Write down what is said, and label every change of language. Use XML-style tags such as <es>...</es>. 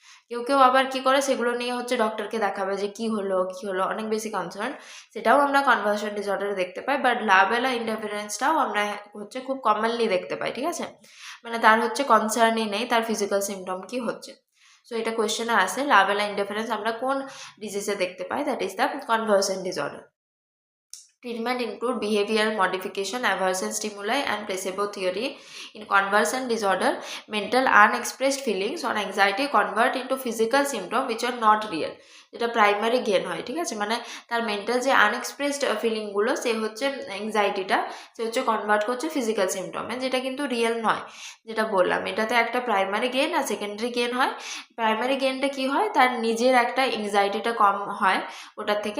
<bn>কেউ কেউ আবার কি করে, সেগুলো নিয়ে হচ্ছে ডক্টরকে দেখাবে যে কি হলো, অনেক বেশি কনসার্ন, সেটাও আমরা কনভার্সন ডিসঅর্ডারে দেখতে পাই। বাট লাভ-এলা ইন্টারফারেন্সটাও আমরা হচ্ছে খুব কমনলি দেখতে পাই, ঠিক আছে, মানে তার হচ্ছে কনসার্নই নেই তার ফিজিক্যাল সিমটম কি হচ্ছে। সো এটা কোয়েশ্চেনে আসে, লাভ-এলা ইন্টারফারেন্স আমরা কোন ডিজিজে দেখতে পাই,</bn> <en>That is the conversion disorder. Treatment include behavioral modification, aversion stimuli, and placebo theory. In conversion disorder, mental unexpressed feelings or anxiety convert into physical symptoms which are not real.</en> <bn>যেটা primary gain হয়, ঠিক আছে, মানে তার mental যে আনএক্সপ্রেসড ফিলিংগুলো, সে হচ্ছে অ্যাংজাইটিটা, সে হচ্ছে convert করছে ফিজিক্যাল সিমটমে, যেটা কিন্তু রিয়েল নয়। যেটা বললাম, এটাতে একটা প্রাইমারি গেন আর সেকেন্ডারি গেন হয়। প্রাইমারি গেনটা কি হয়, তার নিজের একটা অ্যাংজাইটিটা কম হয় ওটার থেকে।</bn>